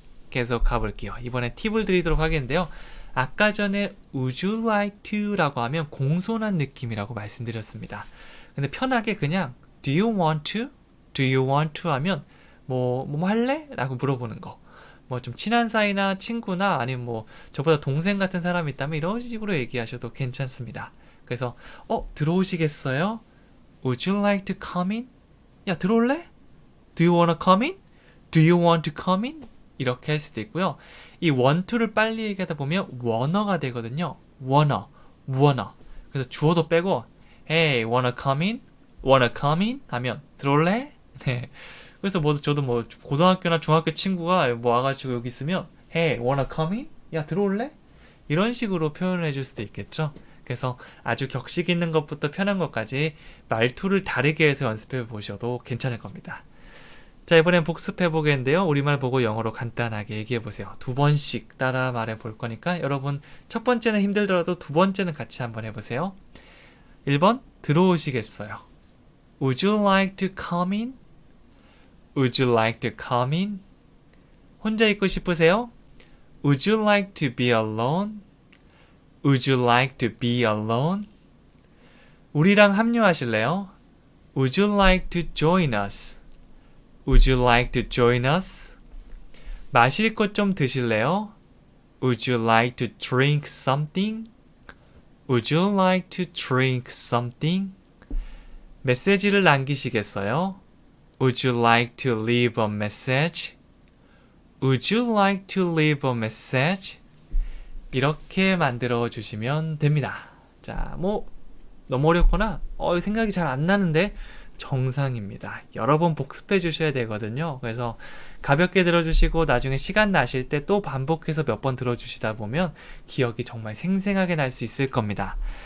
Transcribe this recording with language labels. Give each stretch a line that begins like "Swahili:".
Korean: 계속 가볼게요. 이번에 팁을 드리도록 하겠는데요. 아까 전에
English: Would you like to
Korean: 라고 하면 공손한 느낌이라고 말씀드렸습니다. 근데 편하게 그냥
English: Do you want to? Do you want to
Korean: 하면 뭐 할래? 라고 물어보는 거. 뭐 좀 친한 사이나 친구나 아니면 뭐 저보다 동생 같은 사람이 있다면 이런 식으로 얘기하셔도 괜찮습니다. 그래서 들어오시겠어요?
English: Would you like to come in?
Korean: 야 들어올래?
English: Do you wanna come in? Do you want to come in?
Korean: 이렇게 할 수도 있고요. 이 want to를 빨리 얘기하다 보면 wanna가 되거든요.
English: wanna.
Korean: 그래서 주어도 빼고
English: Hey, wanna come in? Wanna come in?
Korean: 하면 들어올래? 네. 그래서 저도 고등학교나 중학교 친구가 와가지고 여기 있으면
English: Hey, wanna come in?
Korean: 야 들어올래? 이런 식으로 표현을 해줄 수도 있겠죠. 그래서 아주 격식 있는 것부터 편한 것까지 말투를 다르게 해서 연습해 보셔도 괜찮을 겁니다. 자, 이번엔 복습해 보겠는데요. 우리말 보고 영어로 간단하게 얘기해 보세요. 2번씩 따라 말해 볼 거니까 여러분 첫 번째는 힘들더라도 두 번째는 같이 한번 해보세요. 1번 들어오시겠어요?
English: Would you like to come in? Would you like to come in?
Korean: 혼자 있고 싶으세요?
English: Would you like to be alone? Would you like to be alone?
Korean: 우리랑 합류하실래요?
English: Would you like to join us? Would you like to join us?
Korean: 마실 것 좀 드실래요?
English: Would you like to drink something? Would you like to drink something?
Korean: 메시지를 남기시겠어요?
English: Would you like to leave a message? Would you like to leave a message?
Korean: 이렇게 만들어 주시면 됩니다. 자, 너무 어렵거나 생각이 잘 안 나는데 정상입니다. 여러 번 복습해 주셔야 되거든요. 그래서 가볍게 들어주시고 나중에 시간 나실 때 또 반복해서 몇 번 들어주시다 보면 기억이 정말 생생하게 날 수 있을 겁니다.